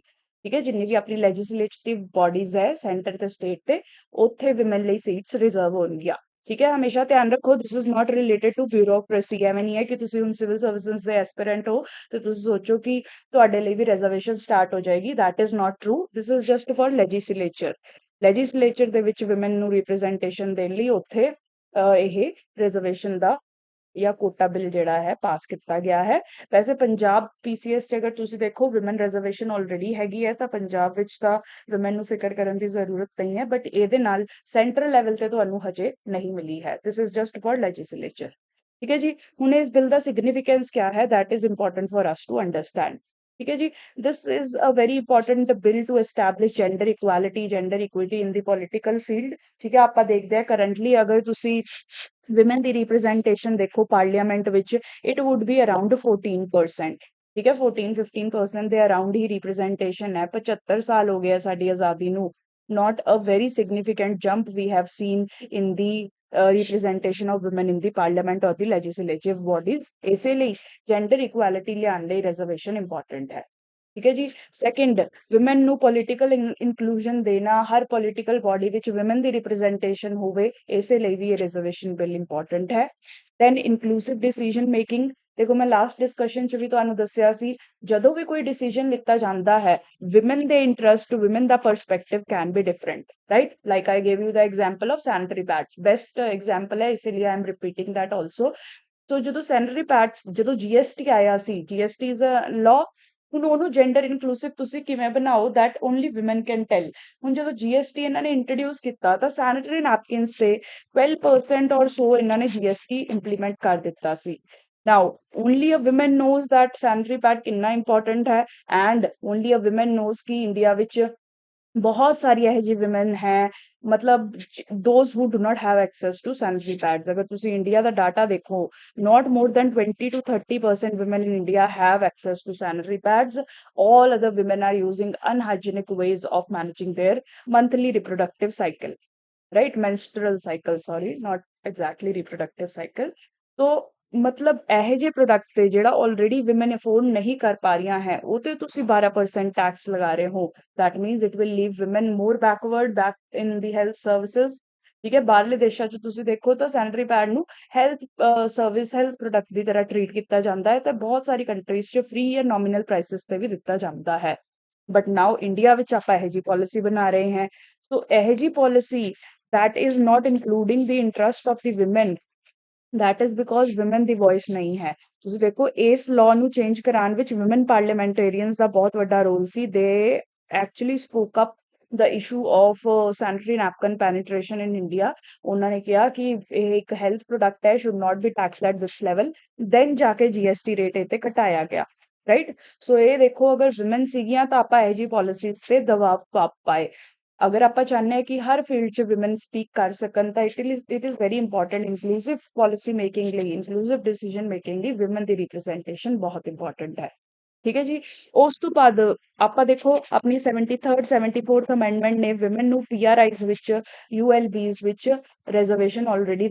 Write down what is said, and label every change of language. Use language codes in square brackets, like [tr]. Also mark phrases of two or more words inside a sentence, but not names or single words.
[pa] ਠੀਕ ਹੈ, ਜਿੰਨੀ ਵੀ ਆਪਣੀ [en] legislative bodies [pa] ਹੈ ਸੈਂਟਰ ਤੇ ਸਟੇਟ ਤੇ, ਉੱਥੇ ਵਿਮਨ ਲਈ [en] seats reserve [pa] ਹੋਣਗੀਆਂ। ਠੀਕ ਹੈ, ਹਮੇਸ਼ਾ ਧਿਆਨ ਰੱਖੋ [en] this is not related to bureaucracy. [pa] ਐਵੇਂ ਨਹੀਂ ਹੈ ਕਿ ਤੁਸੀਂ ਹੁਣ [en] civil services [pa] ਦੇ ਐਸਪੀਰੈਂਟ ਹੋ ਤੇ ਤੁਸੀਂ ਸੋਚੋ ਕਿ ਤੁਹਾਡੇ ਲਈ ਵੀ [en] reservation start [pa] ਹੋ ਜਾਏਗੀ। [en] that is not true, this is just for legislature। [pa] ਲੈਜਿਸਲੇਚਰ ਦੇ ਵਿੱਚ ਵਿਮਨ ਨੂੰ ਰਿਪਰੈਜ਼ੈਂਟੇਸ਼ਨ ਦੇਣ ਲਈ ਉੱਥੇ ਇਹ ਰਿਜ਼ਰਵੇਸ਼ਨ ਦਾ ਜਾਂ [en] quota bill [pa] ਜਿਹੜਾ ਹੈ ਪਾਸ ਕੀਤਾ ਗਿਆ ਹੈ। ਵੈਸੇ ਪੰਜਾਬ ਪੀਸੀਐਸ 'ਚ ਅਗਰ ਤੁਸੀਂ ਦੇਖੋ [en] women reservation already [pa] ਹੈਗੀ ਹੈ ਤਾਂ ਪੰਜਾਬ ਵਿੱਚ ਤਾਂ ਵਿਮਨ ਨੂੰ ਫਿਕਰ ਕਰਨ ਦੀ ਜ਼ਰੂਰਤ ਨਹੀਂ ਹੈ, ਬਟ ਇਹਦੇ ਨਾਲ [en] central level [pa] ਤੇ ਤੁਹਾਨੂੰ ਹਜੇ ਨਹੀਂ ਮਿਲੀ ਹੈ। [en] this is just for legislature. [pa] ਠੀਕ ਹੈ ਜੀ, ਹੁਣ ਇਸ ਬਿੱਲ ਦਾ ਸਿਗਨੀਫਿਕੈਂਸ ਕਿਆ ਹੈ [en] that is important for us to understand। [pa] ਠੀਕ ਹੈ ਜੀ, [en] this is a very important bill to establish gender equality, gender equity in the political field. [pa] ਠੀਕ ਹੈ, ਆਪਾਂ ਦੇਖਦੇ ਹਾਂ ਕਰੰਟਲੀ ਅਗਰ ਤੁਸੀਂ ਵਿਮਨ ਦੀ ਰਿਪਰੈਜ਼ੈਂਟੇਸ਼ਨ ਦੇਖੋ ਪਾਰਲੀਮੈਂਟ ਵਿੱਚ [en] it would be around [pa] 14%। ਠੀਕ ਹੈ, 14-15% ਦੇ ਅਰਾਊਂਡ ਹੀ ਰਿਪਰੈਜ਼ੈਂਟੇਸ਼ਨ ਹੈ। 75 ਸਾਲ ਹੋ ਗਏ ਸਾਡੀ ਆਜ਼ਾਦੀ ਨੂੰ। [en] not a very significant jump we have seen in the representation of women in the parliament or the legislative bodies। [pa] ਇਸੇ ਲਈ [en] gender equality [pa] ਲਿਆਉਣ ਲਈ [en] reservation important [pa] ਹੈ। ਠੀਕ ਹੈ ਜੀ, ਸੈਕਿੰਡ ਵਿਮਨ ਨੂੰ [en] political inclusion [pa] ਦੇਣਾ, ਹਰ [en] political body [pa] ਵਿੱਚ ਵਿਮਨ ਦੀ ਰਿਪਰੈਜ਼ੈਂਟੇਸ਼ਨ ਹੋਵੇ, ਇਸੇ ਲਈ ਵੀ ਇਹ [en] reservation bill important [pa] ਹੈ। [en] then inclusive decision making. [pa] ਦੇਖੋ ਮੈਂ [en] last discussion [pa] 'ਚ ਵੀ ਤੁਹਾਨੂੰ ਦੱਸਿਆ ਸੀ ਜਦੋਂ ਵੀ ਕੋਈ ਡਿਸੀਜਨ ਲਿੱਤਾ ਜਾਂਦਾ ਹੈ ਵਿਮਨ ਦੇ ਇੰਟਰਸਟ, ਵਿਮਨ ਦਾ [en] perspective can be different, right. like I gave you the example of sanitary pads, best example [pa] ਹੈ, ਇਸੇ ਲਈ [en] I am repeating that also. [pa] ਸੋ ਜਦੋਂ [en] sanitary pads, [pa] ਜਦੋਂ ਜੀਐਸਟੀ ਆਇਆ ਸੀ, [en] GST is a law, [pa] ਹੁਣ ਉਹਨੂੰ [en] gender inclusive [pa] ਤੁਸੀਂ ਕਿਵੇਂ ਬਣਾਓ [en] that only women can tell। [pa] ਹੁਣ ਜਦੋਂ ਜੀਐਸਟੀ ਇਹਨਾਂ ਨੇ ਇੰਟਰੋਡਿਊਸ ਕੀਤਾ ਤਾਂ [en] sanitary napkins [pa] ਤੇ 12% [en] or so [pa] ਇਹਨਾਂ ਨੇ [en] GST implement [pa] ਕਰ ਦਿੱਤਾ ਸੀ। [en] now only a women knows that sanitary pad [pa] ਕਿੰਨਾ ਇੰਪੋਰਟੈਂਟ ਹੈ [en] ਐਂਡ only a women knows [pa] ਕਿ ਇੰਡੀਆ ਵਿੱਚ ਬਹੁਤ ਸਾਰੀ ਇਹੋ ਜਿਹੀ women ਹੈ ਮਤਲਬ [en] those who do not have access to sanitary pads [pa] ਅਗਰ ਤੁਸੀਂ ਇੰਡੀਆ ਦਾ ਡਾਟਾ ਦੇਖੋ [en] not more than 20 to 30% women in India have access to sanitary pads. All other women are using unhygienic ways of managing their monthly reproductive cycle, right? Menstrual cycle, sorry, not exactly reproductive cycle. [pa] तो ਮਤਲਬ ਇਹੋ ਜਿਹੇ ਪ੍ਰੋਡਕਟ ਤੇ ਜਿਹੜਾ ਆਲਰੇਡੀ [en] women afford [pa] ਨਹੀਂ ਕਰ ਪਾ ਰਹੀਆਂ ਹੈ ਉਹ ਤੇ ਤੁਸੀਂ 12% ਟੈਕਸ ਲਗਾ ਰਹੇ ਹੋ [en] that means it will leave women more backward back in the health services. [pa] ਠੀਕ ਹੈ, ਬਾਹਰਲੇ ਦੇਸ਼ਾਂ 'ਚ ਤੁਸੀਂ ਦੇਖੋ ਤਾਂ ਸੈਨੇਟਰੀ ਪੈਡ ਨੂੰ [en] health service health product [pa] ਦੀ ਤਰ੍ਹਾਂ ਟਰੀਟ ਕੀਤਾ ਜਾਂਦਾ ਹੈ ਤੇ ਬਹੁਤ ਸਾਰੀ ਕੰਟਰੀਜ਼ 'ਚ ਫ੍ਰੀ ਜਾਂ [en] nominal prices [pa] ਤੇ ਵੀ ਦਿੱਤਾ ਜਾਂਦਾ ਹੈ [en] but now [pa] ਇੰਡੀਆ ਵਿੱਚ ਆਪਾਂ ਇਹੋ ਜਿਹੀ ਪਾਲਿਸੀ ਬਣਾ ਰਹੇ ਹਾਂ ਸੋ ਇਹੋ ਜਿਹੀ ਪਾਲਿਸੀ [en] that is not including the interest of the women. That is because women ਦੀ voice [pa] ਨਹੀਂ ਹੈ ਤੁਸੀਂ ਦੇਖੋ ਇਸ law ਨੂੰ change ਕਰਾਉਣ ਵਿੱਚ [en] women parliamentarians [pa] ਦਾ ਬਹੁਤ ਵੱਡਾ ਰੋਲ ਸੀ [en] they actually spoke up the issue of sanitary napkin penetration in India. [pa] ਉਹਨਾਂ ਨੇ ਕਿਹਾ ਕਿ ਇਹ ਇੱਕ [en] health product ਹੈ should not be taxed at this level. [pa] then ਜਾ ਕੇ [en] GST rate [pa] ਇਹ ਤੇ ਘਟਾਇਆ ਗਿਆ [en] right so [pa] ਇਹ ਦੇਖੋ ਅਗਰ women ਸੀਗੀਆਂ ਤਾਂ ਆਪਾਂ ਇਹ ਜੀ ਪਾਲਿਸੀਜ਼ ਤੇ ਦਬਾਅ ਪਾ ਪਾਏ ਅਗਰ ਆਪਾਂ ਚਾਹੁੰਦੇ ਹਾਂ ਕਿ ਹਰ ਫੀਲਡ 'ਚ [en] women speak [pa] ਕਰ ਸਕਣ ਤਾਂ [en] it is very important inclusive policy [pa] ਮੇਕਿੰਗ ਲਈ [en] inclusive decision making [pa] ਲਈ ਵਿਮਨ ਦੀ ਰਿਪਰੈਜ਼ੈਂਟੇਸ਼ਨ ਬਹੁਤ ਇੰਪੋਰਟੈਂਟ ਹੈ ਠੀਕ ਹੈ ਜੀ ਉਸ ਤੋਂ ਬਾਅਦ ਆਪਾਂ ਦੇਖੋ ਆਪਣੀ 73rd 74th ਅਮੈਂਡਮੈਂਟ ਨੇ ਵਿਮਨ ਨੂੰ ਪੀਆਰਆਈਜ਼ ਵਿੱਚ ਯੂਐਲਬੀਜ਼ ਵਿੱਚ [en] reservation already